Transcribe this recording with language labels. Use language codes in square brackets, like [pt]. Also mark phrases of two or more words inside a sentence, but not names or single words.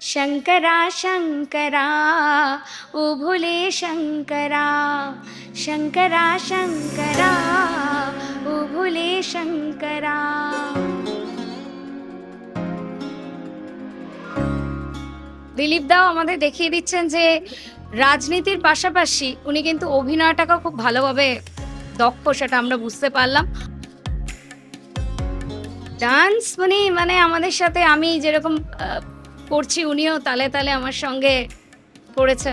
[hi] शंकरा शंकरा ओ भोले शंकरा शंकरा शंकरा ओ भोले शंकरा। [bn] দিলীপ দাও আমাদের দেখিয়ে দিচ্ছেন যে রাজনীতির পাশাপাশি উনি কিন্তু অভিনয়টাকেও খুব ভালোভাবে দক্ষ, সেটা আমরা বুঝতে পারলাম। ডান্স মানে আমাদের সাথে আমি যেরকম করছি উনিও তালে তালে আমার সঙ্গে করেছেন।